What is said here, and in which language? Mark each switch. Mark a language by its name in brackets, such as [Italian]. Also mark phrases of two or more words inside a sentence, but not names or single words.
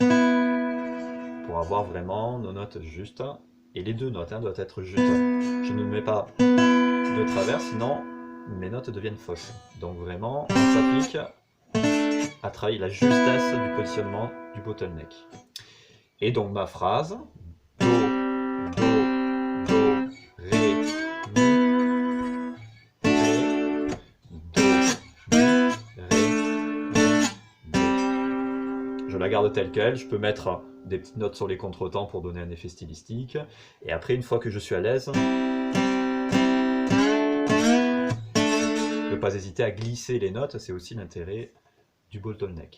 [French] Pour avoir vraiment nos notes justes. Et les deux notes doivent être justes. Je ne mets pas de travers, sinon mes notes deviennent fausses. Donc vraiment, on s'applique à travailler la justesse du positionnement du bottleneck. Et donc ma phrase, Do, Do, Do, Ré, Mi, Ré, Do, Mi, Ré, Mi, Do. Je la garde telle qu'elle, je peux mettre des petites notes sur les contretemps pour donner un effet stylistique. Et après, une fois que je suis à l'aise, ne pas hésiter à glisser les notes, c'est aussi l'intérêt du bottleneck.